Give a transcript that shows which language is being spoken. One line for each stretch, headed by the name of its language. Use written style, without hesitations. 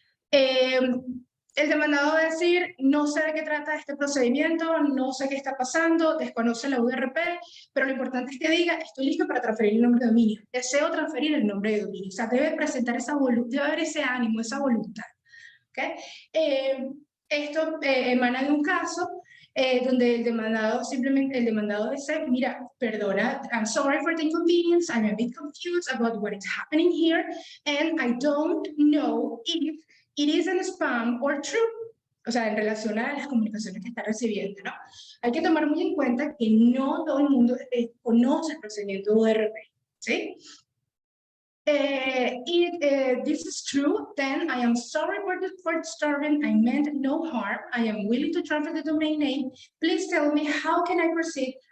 Spanish: El demandado va a decir, no sé de qué trata este procedimiento, no sé qué está pasando, desconoce la URP, pero lo importante es que diga, estoy listo para transferir el nombre de dominio, deseo transferir el nombre de dominio. O sea, debe presentar esa voluntad, debe haber ese ánimo, esa voluntad. ¿Okay? Esto emana de un caso donde el demandado dice, mira, perdona,
English: I'm sorry for the inconvenience, I'm a bit confused about what is happening here, and I don't know if it is a spam or true.
Spanish: O sea, en relación a las comunicaciones que está recibiendo, ¿no? Hay que tomar muy en cuenta que no todo el mundo conoce el procedimiento URP, ¿sí?
English: If this is true, then I am sorry for disturbing. I meant no harm. I am willing to transfer the domain name. Please tell me how can I proceed?